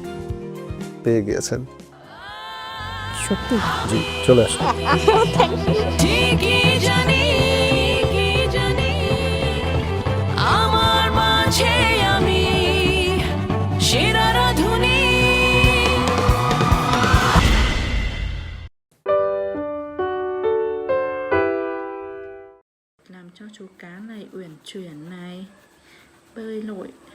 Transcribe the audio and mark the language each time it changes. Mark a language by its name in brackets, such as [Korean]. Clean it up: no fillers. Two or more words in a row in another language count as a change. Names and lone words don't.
[Bangla] পেয়ে গিয়েছেন। সত্যি? জি, চলে আসুন। আমার মাঝে আমি সেরা রাঁধুনি। [Vietnamese] Làm cho chú cá này uyển chuyển này, bơi lội.